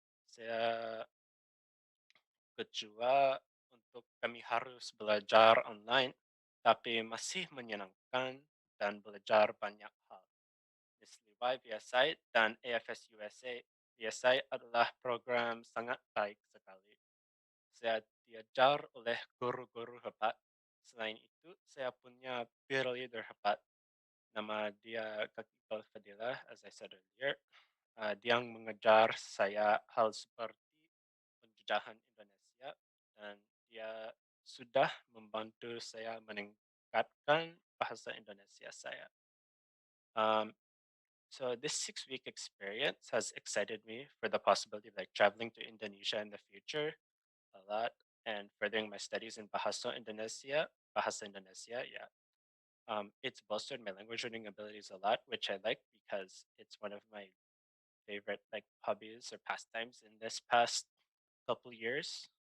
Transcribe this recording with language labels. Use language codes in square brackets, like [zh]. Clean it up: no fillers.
[id] Saya kecewa untuk kami harus belajar online, tapi masih menyenangkan dan belajar banyak hal. NSLI-Y VSI dan AFS USA VSI adalah program sangat baik sekali. Saya diajar oleh guru-guru hebat. Selain itu, saya punya peer leader hebat. Nama dia Kak Iqbal Fadilah, [en] as I said earlier. [id] Dia yang mengajar saya hal seperti penjajahan Indonesia dan dia sudah membantu saya meningkatkan bahasa Indonesia saya. [en] So this 6 week experience has excited me for the possibility of like traveling to Indonesia in the future a lot and furthering my studies in Bahasa Indonesia, yeah. It's bolstered my language learning abilities a lot, which I like because it's one of my favorite like hobbies or pastimes in this past couple years.